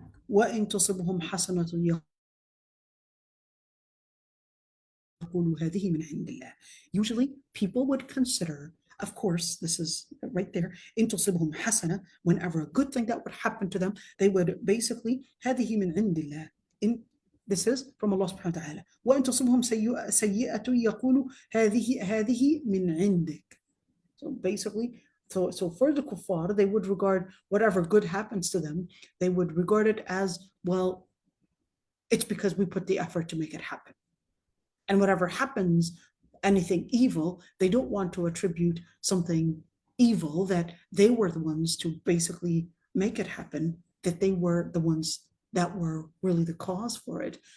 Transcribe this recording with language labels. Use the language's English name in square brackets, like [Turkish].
[Arabic] وَإِن تُصِبْهُمْ حَسَنَةٌ يَقُولُوا هَذِهِ مِنْ عِنْدِ اللَّهِ. [English] Usually people would consider, of course, this is right there, إن تصبهم حسنة, whenever a good thing that would happen to them, they would basically هذه من عند الله. This is from Allah subhanahu wa ta'ala. [Arabic] وإن تصبهم سيئة يقولوا هذه من عندك. [English] So basically, so for the kuffar, they would regard whatever good happens to them, they would regard it as, well, it's because we put the effort to make it happen. And whatever happens, anything evil, they don't want to attribute something evil that they were the ones to basically make it happen, that they were the ones that were really the cause for it.